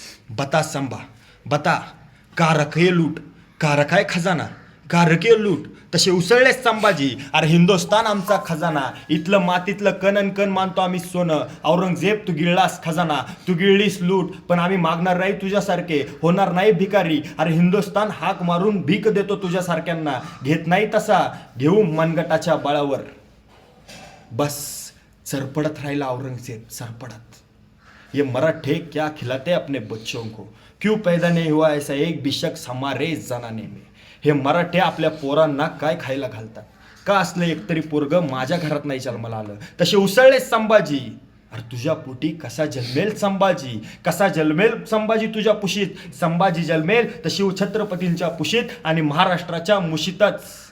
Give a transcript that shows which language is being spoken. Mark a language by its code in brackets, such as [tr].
[hi] बता संभा, बता, का रखे लूट, का रखाय खजाना, का रखे लूट. [mr] तसे उसळले संभाजी. अरे हिंदुस्तान आमचा खजाना, इथलं मातीतलं कण मानतो आम्ही सोनं. औरंगजेब तू गिळलास खजाना, तू गिळलीस लूट, पण आम्ही मागणार नाही तुझ्यासारखे, होणार नाही भिकारी. अरे हिंदुस्तान हाक मारून भीक देतो तुझ्यासारख्यांना, घेत नाही तसा घेऊ मनगटाच्या बळावर. बस सरपडत राहिला औरंगजेब, सरपडत. [hi] ये मराठे क्या खिलाते अपने बच्चों को, क्यों पैदा नहीं हुआ ऐसा एक भी शख्स हमारे जनाने में. [mr] हे मराठे आपल्या पोरांना काय खायला घालतात, का असलं एकतरी पोरग माझ्या घरात नाही जन्माला आलं. तसे उसळले संभाजी. अरे तुझ्या पोटी कसा जन्मेल संभाजी, कसा जन्मेल संभाजी तुझ्या पुशीत. संभाजी जन्मेल तशी छत्रपतींच्या पुशीत आणि महाराष्ट्राच्या मुशीतच.